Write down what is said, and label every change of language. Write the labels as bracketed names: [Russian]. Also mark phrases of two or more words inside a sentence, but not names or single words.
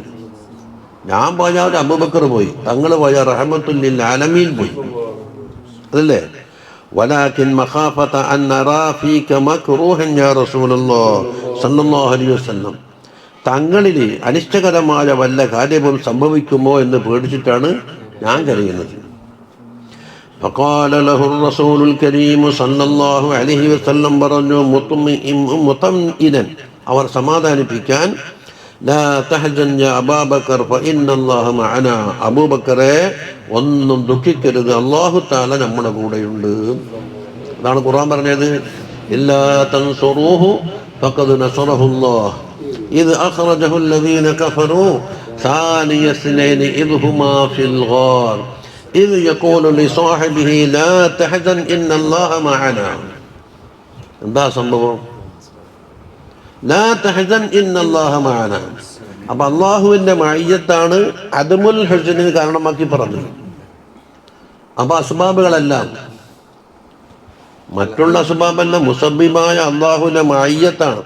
[Malayalam] ഞാൻ പോയാൽ അബൂബക്കർ പോയി, തങ്ങൾ പോയാൽ [Arabic] رحمة للعالمين [Malayalam] പോയി, അതല്ലേ? [Arabic] ولكن مخافة أن نرى فيك مكروها يا رسول الله صلى الله عليه وسلم [Malayalam] തങ്ങളിൽ അനിഷ്ടകരമായ വല്ല കാര്യവും സംഭവിക്കുമോ എന്ന് പേടിച്ചിട്ടാണ് ഞാൻ കരയുന്നത്. [Arabic] فقال له الرسول الكريم صلى الله عليه وسلم [Malayalam] പറഞ്ഞു മുതമ്ഇനൻ അവർ സമാധാനിപ്പിക്കാൻ [Arabic] لا تحزن يا أبا بكر فإن الله معنا [Malayalam] അബൂബക്കറെ ഒന്നും ദുഃഖിക്കരുത്, അല്ലാഹു തആല നമ്മുടെ കൂടെയുണ്ട്. അതാണ് ഖുർആൻ പറഞ്ഞത്, [Arabic] إلا تنصروه فقد نصره الله إذ أخرجه الذين كفروا ثاني اثنين إذ هما في الغار إذ يقول لصاحبه لا تحزن إن الله معنا. [Malayalam] എന്താ സംഭവം? [Arabic] لا تحزن إن الله معنا. [Malayalam] അപ്പൊ അള്ളാഹുവിന്റെ മഅയ്യത്താണ് [Arabic] عدم الحزن [Malayalam] കാരണമാക്കി പറഞ്ഞത്. അപ്പൊ അസ്ബാബുകളെല്ലാം മറ്റുള്ള അസ്ബാബല്ല, മുസബ്ബിബായ അള്ളാഹുവിന്റെ മഅയ്യത്താണ്.